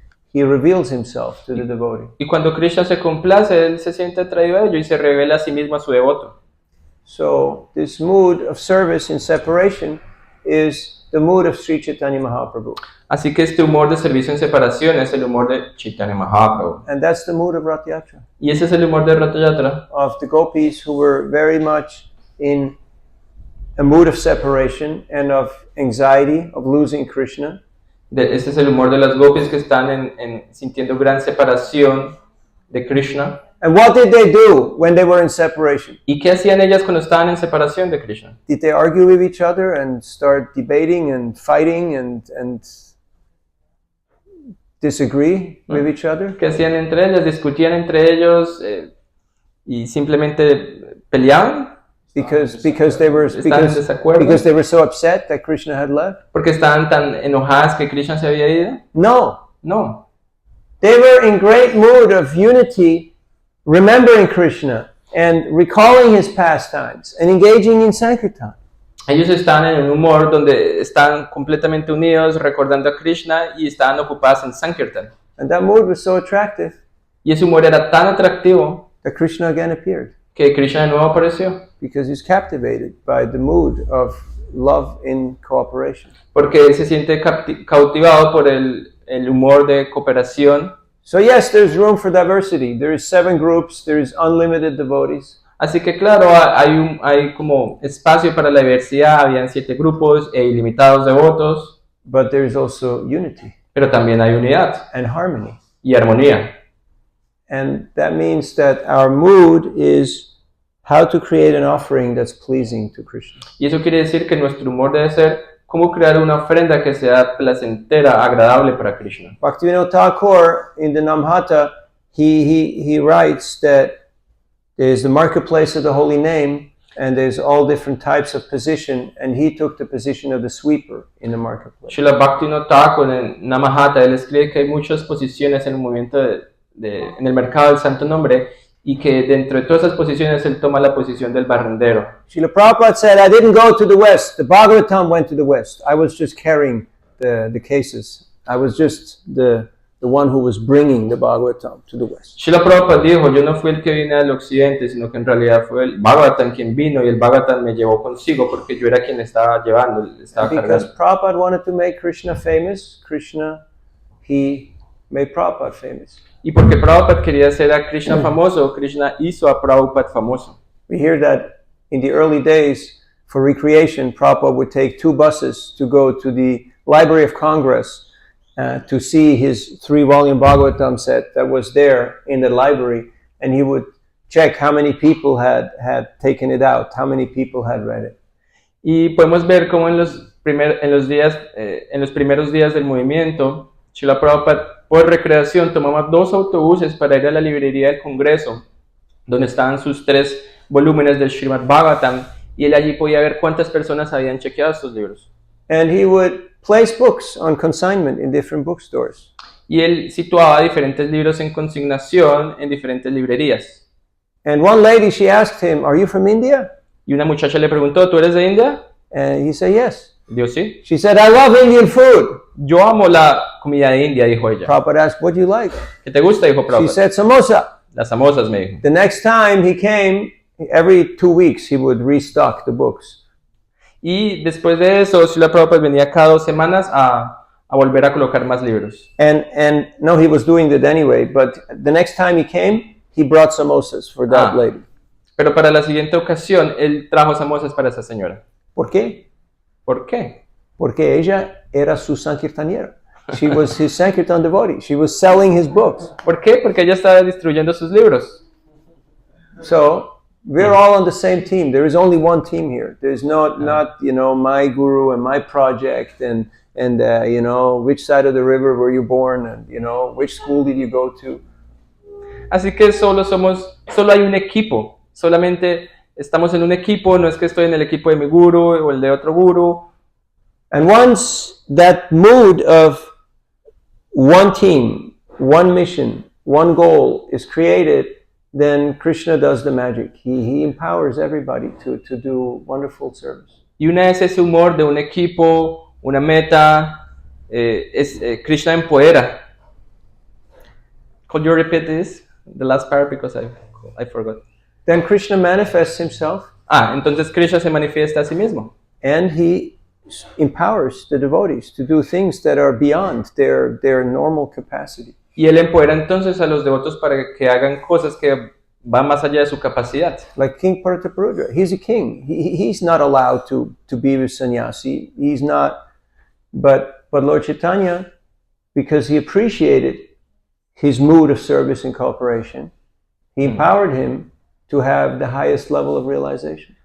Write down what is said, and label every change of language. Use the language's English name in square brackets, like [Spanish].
[English] He reveals himself to the devotee. [Spanish] Y cuando Krishna se complace, él se siente atraído a ello y se revela a sí mismo a su devoto. [English] So this mood of service in separation is the mood of Sri Chaitanya Mahaprabhu. [Spanish] Así que este humor de servicio en separación es el humor de Chaitanya Mahaprabhu. [English] And that's the mood of Rath Yatra, [Spanish] Y ese es el humor de Rath Yatra, [English] of the gopis who were very much in a mood of separation and of anxiety of losing Krishna. [Spanish] Este es el humor de las gopis que están sintiendo gran separación de Krishna. [English] And what did they do when they were in separation? [Spanish] ¿Y qué hacían ellas cuando estaban en separación de Krishna? [English] Did they argue with each other and start debating and fighting and disagree with each other? [Spanish] ¿Qué hacían entre ellas? ¿Discutían entre ellos y simplemente peleaban? [English] Because they were [Spanish] Estaban en desacuerdo. [English] because they were so upset that Krishna had left? [Spanish] ¿Porque estaban tan enojadas que Krishna se había ido? [English] No. [Spanish] No. [English] They were in great mood of unity, remembering Krishna and recalling his pastimes and engaging in Sankirtan. [Spanish] Ellos estaban en un humor donde están completamente unidos, recordando a Krishna y estaban ocupados en Sankirtan. [English] And that mood was so attractive [Spanish] Y ese humor era tan atractivo [English] that Krishna again appeared [Spanish] que Krishna de nuevo apareció. [English] because he's captivated by the mood of love in cooperation. [Spanish] Porque él se siente cautivado por el humor de cooperación. [English] So yes, there's room for diversity. There is 7 groups, there is unlimited devotees. [Spanish] Así que claro, hay como espacio para la diversidad, habían 7 grupos e ilimitados devotos, [English] But there is also unity [Spanish] pero también hay unidad [English] and harmony. [Spanish] y armonía. [English] And that means that our mood is how to create an offering that's pleasing to Krishna. [Spanish] Y eso quiere decir que nuestro humor debe ser cómo crear una ofrenda que sea placentera, agradable para Krishna. [English] Bhaktivinoda Thakur in the Namhata, he writes that there's the marketplace of the holy name and there's all different types of position, and he took the position of the sweeper in the marketplace. [Spanish] Srila Bhaktivinoda Thakur en Namahata, él escribe que hay muchas posiciones en el movimiento en el mercado del Santo Nombre, y que dentro de todas esas posiciones él toma la posición del barrendero. [English] Srila Prabhupada said, I didn't go to the West. The Bhagavatam went to the West. I was just carrying the cases. I was just the one who was bringing the Bhagavatam to the West. [Spanish] Srila Prabhupada dijo, yo no fui el que vine al occidente, sino que en realidad fue el Bhagavatam quien vino y el Bhagavatam me llevó consigo porque yo era quien estaba llevando, estaba [English] Because [Spanish] cargando. [English] Prabhupada wanted to make Krishna famous, he made Prabhupada famous. [Spanish] Y porque Prabhupada quería hacer a Krishna famoso, Krishna hizo a Prabhupada famoso. [English] We hear that in the early days, for recreation, Prabhupada would take 2 buses to go to the Library of Congress to see his 3-volume Bhagavatam set that was there in the library, and he would check how many people had taken it out, how many people had read it. [Spanish] Y podemos ver cómo en los primeros días del movimiento, Srila Prabhupada por recreación tomaba 2 autobuses para ir a la librería del Congreso, donde estaban sus 3 volúmenes del Srimad Bhagavatam, y él allí podía ver cuántas personas habían chequeado estos libros. [English] And he would place books on consignment in different bookstores. [Spanish] Y él situaba diferentes libros en consignación en diferentes librerías. [English] And one lady, she asked him, "Are you from India?" [Spanish] Y una muchacha le preguntó, ¿tú eres de India? [English] And he said, "Yes." [Spanish] Dijo, sí. [English] She said, "I love Indian food." [Spanish] Yo amo la comida de India, dijo ella. [English] Prabhupada asked, "What do you like?" [Spanish] ¿Qué te gusta? Dijo [English] She [Spanish] Prabhupada. [English] said, "Samosa." [Spanish] Las samosas, me dijo. [English] The next time he came, every 2 weeks he would restock the books. [Spanish] Y después de eso, Srila Prabhupada venía cada 2 semanas a volver a colocar más libros. [English] And no, he was doing that anyway, but the next time he came, he brought samosas for that lady. [Spanish] Pero para la siguiente ocasión, él trajo samosas para esa señora. ¿Por qué? ¿Por qué? Porque ella era su sankirtaniera. [English] She was his sankirtan devotee. She was selling his books. [Spanish] ¿Por qué? Porque ella estaba distribuyendo sus libros. [English] So we're all on the same team. There is only one team here. There's not my guru and my project and which side of the river were you born and which school did you go to. [Spanish] Así que solo hay un equipo. Solamente estamos en un equipo. No es que estoy en el equipo de mi guru o el de otro guru. [English] And once that mood of one team, one mission, one goal is created, then Krishna does the magic. He empowers everybody to do wonderful service. [Spanish] Y una vez ese humor de un equipo, una meta, Krishna empodera. [English] Could you repeat this? The last part because I forgot. Then Krishna manifests himself. [Spanish] Entonces Krishna se manifiesta a sí mismo. [English] And he empowers the devotees to do things that are beyond their normal capacity. [Spanish] Y él empodera entonces a los devotos para que hagan cosas que van más allá de su capacidad. [English] Like King Prataparudra, he's a king. He's not allowed to be with sannyasi. He's not. But Lord Chaitanya, because he appreciated his mood of service and cooperation, he empowered him to have the highest level of realization.